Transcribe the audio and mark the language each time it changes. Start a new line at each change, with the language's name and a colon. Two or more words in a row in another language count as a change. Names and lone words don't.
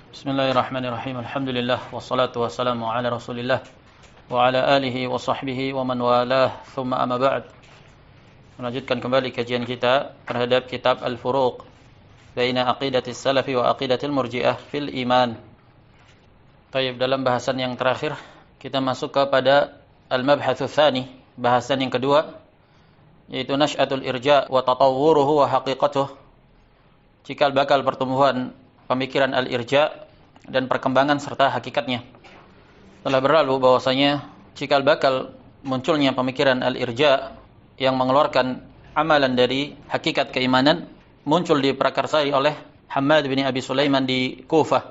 Arabic: بسم الله الرحمن الرحيم. الحمد لله والصلاة والسلام على رسول الله وعلى آله وصحبه ومن والاه. ثم أما بعد.
Indonesian: Melanjutkan kembali kajian kita terhadap kitab Al-Furuq baina aqidatis salafi wa aqidatil murji'ah fil iman. Baik, dalam bahasan yang terakhir kita masuk kepada
Arabic: المبحث الثاني,
Indonesian: bahasan yang kedua, yaitu
Arabic: نشأة الإرجاء وتطوره وحقيقته.
Indonesian: Cikal bakal pertumbuhan pemikiran al-irja' dan perkembangan serta hakikatnya. Telah berlalu bahwasanya cikal bakal munculnya pemikiran al-irja' yang mengeluarkan amalan dari hakikat keimanan muncul diprakarsai oleh Hammad bin Abi Sulaiman di Kufah.